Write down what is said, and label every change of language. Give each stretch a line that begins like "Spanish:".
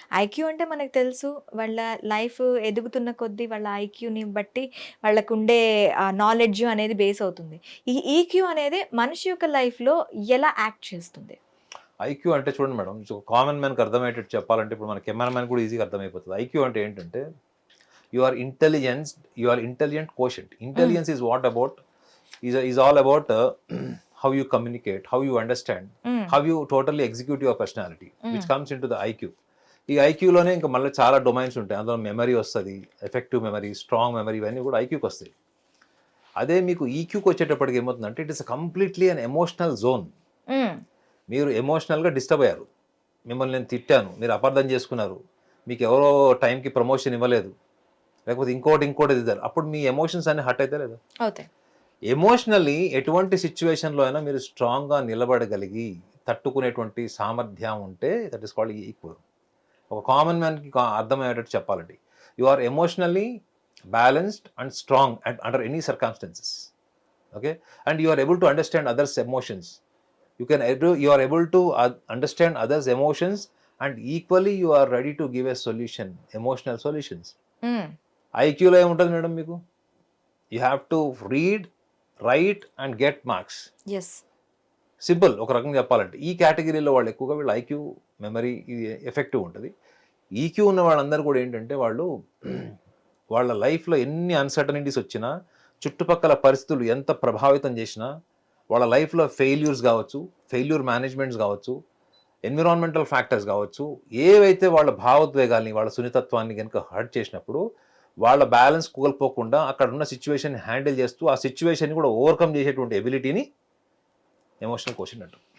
Telugu: IQ అంటే మనకు తెలుసు, వాళ్ళ లైఫ్ ఎదుగుతున్న కొద్దీ వాళ్ళ ఐక్యూని బట్టి వాళ్ళకు ఉండే నాలెడ్జ్ అనేది బేస్ అవుతుంది. ఈ ఈక్యూ అనేది మనిషి యొక్క లైఫ్లో ఎలా యాక్ట్ చేస్తుంది? ఐక్యూ అంటే చూడండి మేడం, కామన్ మ్యాన్కి అర్థమయ్యేటట్టు చెప్పాలంటే ఇప్పుడు మన కెమెరా మ్యాన్ కూడా ఈజీగా అర్థమైపోతుంది.
English: IQ
Telugu: అంటే ఏంటంటే
English: You are intelligent quotient. Intelligence is what about is all about how you communicate, how you understand, how you totally execute your personality, which comes into the IQ.
Telugu: ఈ ఐక్యూలోనే ఇంకా మళ్ళీ చాలా domains ఉంటాయి. అందులో మెమరీ వస్తుంది, effective memory, strong memory, ఇవన్నీ కూడా ఐక్యూకి వస్తాయి. అదే మీకు ఈక్యూకి వచ్చేటప్పటికి ఏమవుతుందంటే
English: It is completely an emotional zone.
Telugu: మీరు ఎమోషనల్గా డిస్టర్బ్ అయ్యారు, మిమ్మల్ని నేను తిట్టాను, మీరు అపార్థం చేసుకున్నారు, మీకు ఎవరో టైంకి ప్రమోషన్ ఇవ్వలేదు, లేకపోతే ఇంకోటి ఇద్దారు, అప్పుడు మీ ఎమోషన్స్ అన్ని హర్ట్ అయితే లేదా? ఎమోషనల్లీ ఎటువంటి సిచ్యువేషన్లో అయినా మీరు స్ట్రాంగ్గా నిలబడగలిగి తట్టుకునేటువంటి సామర్థ్యం ఉంటే
English: That is called equal.
Telugu: ఒక కామన్ మ్యాన్కి అర్థమయ్యేటట్టు చెప్పాలండి,
English: You are emotionally balanced and strong under any circumstances. Okay, and you are able to understand others emotions. You are able to understand others' emotions, and equally you are ready to give a solution, emotional solutions.
Telugu: IQ లో ఏముంటుంది madam మీకు?
English: You have to read, write and get marks. Yes.
Telugu: Simple, ఒక రకంగా చెప్పాలంటే ఈ కేటగిరీలో వాళ్ళు ఎక్కువగా వీళ్ళు ఐక్యూ, మెమరీ ఇది ఎఫెక్టివ్ ఉంటుంది. ఈక్యూ ఉన్న వాళ్ళందరూ కూడా ఏంటంటే వాళ్ళు వాళ్ళ లైఫ్లో ఎన్ని అన్సర్టనిటీస్ వచ్చినా, చుట్టుపక్కల పరిస్థితులు ఎంత ప్రభావితం చేసినా, వాళ్ళ లైఫ్లో ఫెయిల్యూర్స్ కావచ్చు, ఫెయిల్యూర్ మేనేజ్మెంట్స్ కావచ్చు, ఎన్విరాన్మెంటల్ ఫ్యాక్టర్స్ కావచ్చు, ఏవైతే వాళ్ళ భావోద్వేగాల్ని, వాళ్ళ సున్నితత్వాన్ని కనుక హర్ట్ చేసినప్పుడు వాళ్ళ బ్యాలెన్స్ కోల్పోకుండా అక్కడ ఉన్న సిచ్యువేషన్ హ్యాండిల్ చేస్తూ ఆ సిచ్యువేషన్ కూడా ఓవర్కమ్ చేసేటువంటి ఎబిలిటీని ఎమోషనల్ కోషెంట్ అంటారు.